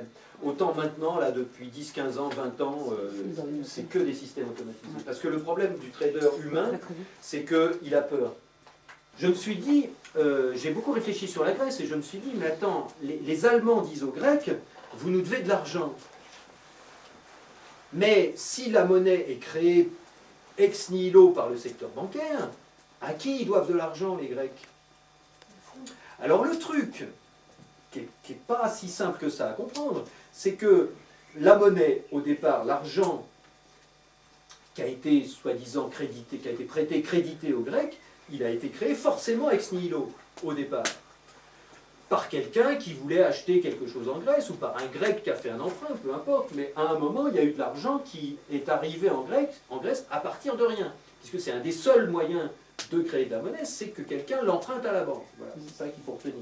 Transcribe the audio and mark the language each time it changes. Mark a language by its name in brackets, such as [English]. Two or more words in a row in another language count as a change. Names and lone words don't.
[French] Autant maintenant, là, depuis 10, 15 ans, 20 ans, c'est que des systèmes automatisés. Parce que le problème du trader humain, c'est qu'il a peur. Je me suis dit, j'ai beaucoup réfléchi sur la Grèce et je me suis dit, mais attends, les Allemands disent aux Grecs, vous nous devez de l'argent. Mais si la monnaie est créée [Latin] ex nihilo [French] par le secteur bancaire, à qui ils doivent de l'argent, les Grecs? Alors le truc, qui n'est pas si simple que ça à comprendre, c'est que la monnaie, au départ, l'argent qui a été soi-disant crédité, qui a été prêté, crédité aux Grecs, il a été créé forcément [Latin] ex nihilo, [French] au départ. par quelqu'un qui voulait acheter quelque chose en Grèce, ou par un Grec qui a fait un emprunt, peu importe, mais à un moment, il y a eu de l'argent qui est arrivé en Grèce à partir de rien, puisque c'est un des seuls moyens de créer de la monnaie, c'est que quelqu'un l'emprunte à la banque. Voilà, c'est ça qu'il faut retenir.